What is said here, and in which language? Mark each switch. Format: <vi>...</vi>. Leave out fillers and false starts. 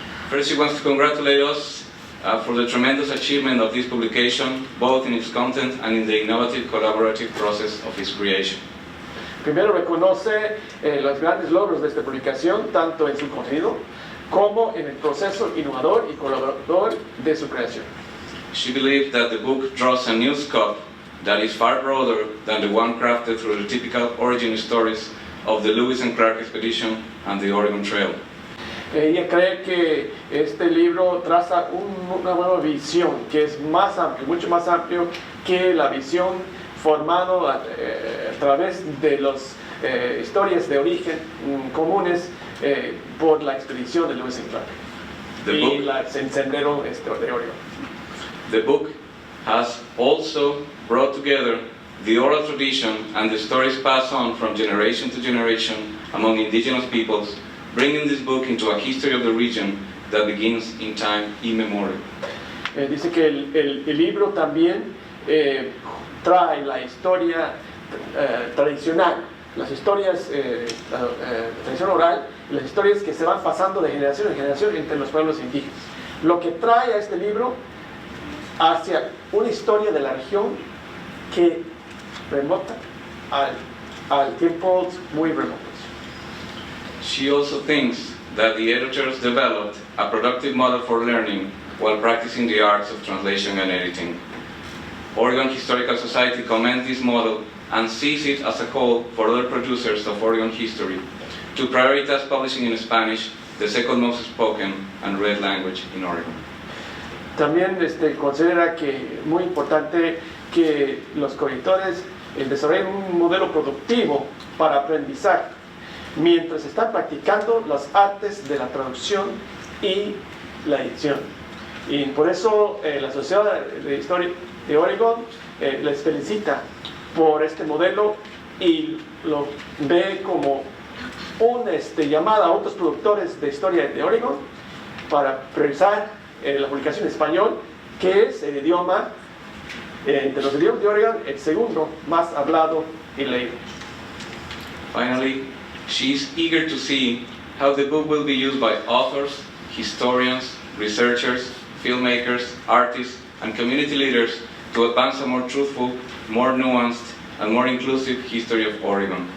<en>First, she wants to congratulate us for the tremendous achievement of this publication, both in its content and in the innovative collaborative process of its creation.</en> <es>Primero reconoce los grandes logros de esta publicación, tanto en su contenido como en el proceso innovador y colaborador de su creación.</es> <en>She believed that the book draws a new scope that is far broader than the one crafted through the typical origin stories of the Lewis and Clark expedition and the Oregon Trail.</en> <es>Ella cree que este libro traza una nueva visión que es más amplio, mucho más amplio que la visión formada a través de las historias de origen comunes por la expedición de</es> <en>Lewis and Clark</en> <es>y el sendero de Oregon.</es> <en>The book has also brought together the oral tradition and the stories passed on from generation to generation among indigenous peoples, bringing this book into a history of the region that begins in time immemorial.</en> <es>Dice que el libro también trae la historia tradicional, las historias, la tradición oral, las historias que se van pasando de generación en generación entre los pueblos indígenas. Lo que trae a este libro hacia una historia de la región que remota al tiempos muy remotos.</es> <en>She also thinks that the editors developed a productive model for learning while practicing the arts of translation and editing. Oregon Historical Society commends this model and sees it as a call for other producers of Oregon history to prioritize publishing in Spanish, the second most spoken and read language in Oregon.</en> <es>También considera que es muy importante que los correctores desarrollen un modelo productivo para aprendizar mientras están practicando las artes de la traducción y la edición. Y por eso la Sociedad de Historia de Oregon les felicita por este modelo y lo ve como una llamada a otros productores de historia de Oregon para priorizar la publicación en español, que es el idioma, entre los idiomas de Oregon, el segundo más hablado y leído.</es> <en>Finally, she is eager to see how the book will be used by authors, historians, researchers, filmmakers, artists, and community leaders to advance a more truthful, more nuanced, and more inclusive history of Oregon.</en>